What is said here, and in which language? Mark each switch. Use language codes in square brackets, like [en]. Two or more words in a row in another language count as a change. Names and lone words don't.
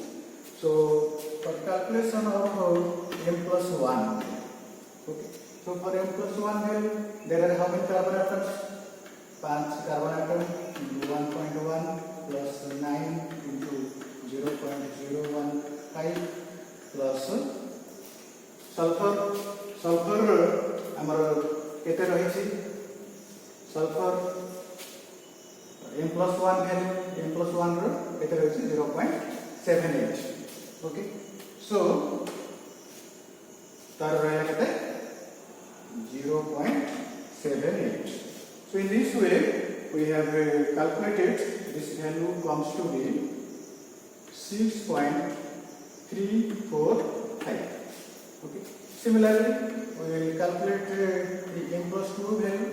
[en] So for calculation of m plus 1, okay, so So for m plus 1 value, there are how many carbon atoms? 5 carbon atom into 1.1 plus 9 into 0.015 plus sulfur. [or] Sulfur ଆମର କେତେ ରହିଛି? [en] Sulfur m plus 1 value, m plus 1 [or] ର କେତେ ରହିଛି? [en] 0.78. Okay, so [or] ତାର ରହିଲା କେତେ 0.78. [en] So in this way we have calculated this value comes to be 6.345. Okay, similarly we will calculate the m plus 2 value.